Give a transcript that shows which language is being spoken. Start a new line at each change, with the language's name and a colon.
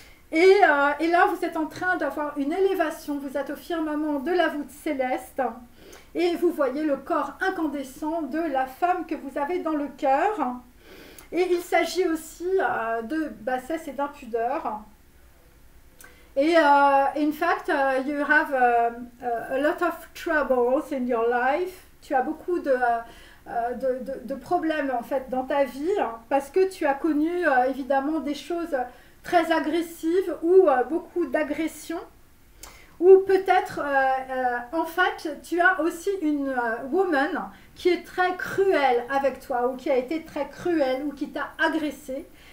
French: Et là, vous êtes en train d'avoir une élévation, vous êtes au firmament de la voûte céleste et vous voyez le corps incandescent de la femme que vous avez dans le cœur. Et il s'agit aussi de bassesse et d'impudeur.
English: Et in fact, you have a lot of troubles in your life.
French: Tu as beaucoup de problèmes en fait dans ta vie parce que tu as connu évidemment des choses très agressives ou beaucoup d'agressions. Ou peut-être, en fait, tu as aussi une woman qui est très cruelle avec toi ou qui a été très cruelle ou qui t'a agressé.